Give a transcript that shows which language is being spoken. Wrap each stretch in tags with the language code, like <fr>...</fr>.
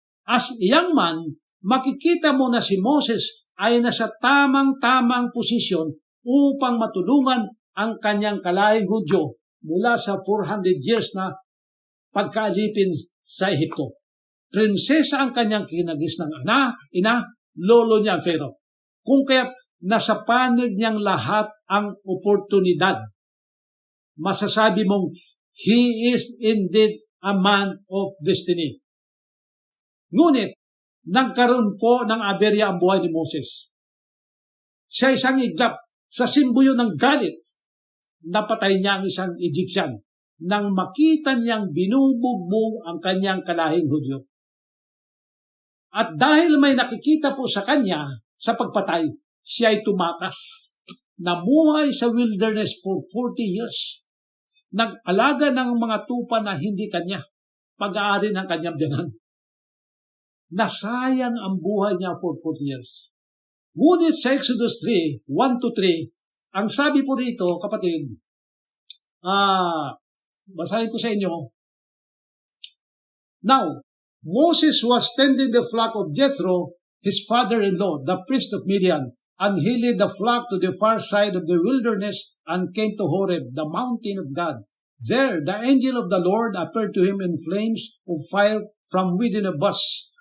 <en>As a young man,</en> <tl>makikita mo na si Moses ay nasa tamang-tamang posisyon upang matulungan ang kanyang kalahing Hudyo mula sa</tl> <en>400 years</en> <tl>na pagkaalipin sa Ehipto. Prinsesa ang kanyang kinagis ng ina, lolo niya ang Pharaoh. Kung kaya't nasa panig niyang lahat ang oportunidad. Masasabi mong,</tl> <en>he is indeed a man of destiny.</en> <tl>Ngunit, nagkaroon po ng aberya ang buhay ni Moses. Sa isang iglap, sa simbuyo ng galit, napatay niya ang isang Egyptian nang makita niyang binubugbog ang kanyang kalahing Hudyo. At dahil may nakikita po sa kanya sa pagpatay, siya ay tumakas. Namuhay sa wilderness</tl> <en>for 40 years.</en> <tl>Nag-alaga ng mga tupa na hindi kanya, pag-aari ng kanyang biyanan. Nasayang ang buhay niya</tl> <en>for 40 years.</en> <tl>Ngunit sa Exodus 3, 1-3, ang sabi po rito, kapatid, basahin ko sa inyo.</tl> <en>Now, Moses was tending the flock of Jethro, his father-in-law, the priest of Midian, and he led the flock to the far side of the wilderness and came to Horeb, the mountain of God. There, the angel of the Lord appeared to him in flames of fire from within a bush.</en>